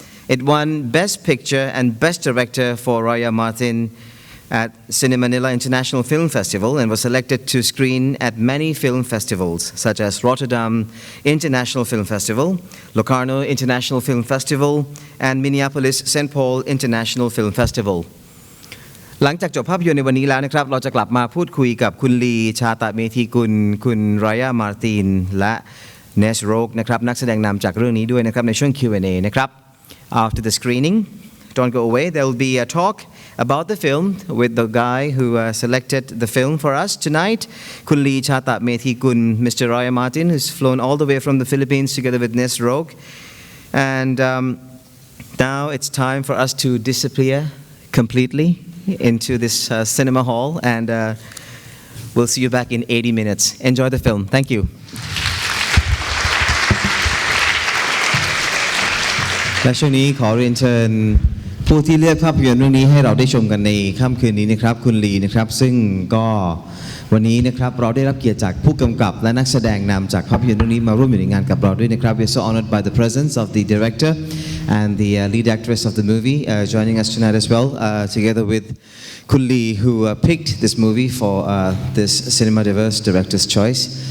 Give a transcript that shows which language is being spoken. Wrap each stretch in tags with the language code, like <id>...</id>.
<en>It won Best Picture and Best Director for Raya Martin at Cinemanila International Film Festival and was selected to screen at many film festivals such as Rotterdam International Film Festival, Locarno International Film Festival, and Minneapolis St. Paul International Film Festival.</en> <th>หลังจากจบภาพยนตร์ในวันนี้แล้วนะครับเราจะกลับมาพูดคุยกับคุณลีชาตะเมธีกุลคุณรายามาร์ตินและเนสโรกนะครับนักแสดงนำจากเรื่องนี้ด้วยนะครับในช่วง Q&A นะครับ</th> <en>After the screening, don't go away. There will be a talk about the film with the guy who selected the film for us tonight, Kun Lee Chata Methikun, Mr. Raya Martin, who's flown all the way from the Philippines together with Nes Roque. And now it's time for us to disappear completely into this cinema hall, and we'll see you back in 80 minutes. Enjoy the film. Thank you.</en> <th>และช่วงนี้ขอเรียนเชิญผู้ที่เลือกภาพยนตร์เรื่องนี้ให้เราได้ชมกันในค่ำคืนนี้นะครับคุณลีนะครับซึ่งก็วันนี้นะครับเราได้รับเกียรติจากผู้กำกับและนักแสดงนำจากภาพยนตร์เรื่องนี้มาร่วมอยู่ในงานกับเราด้วยนะครับ</th> <en>We're so honored by the presence of the director and the lead actress of the movie joining us tonight as well together with Kun Lee who picked this movie for this Cinema Diverse Director's Choice</en>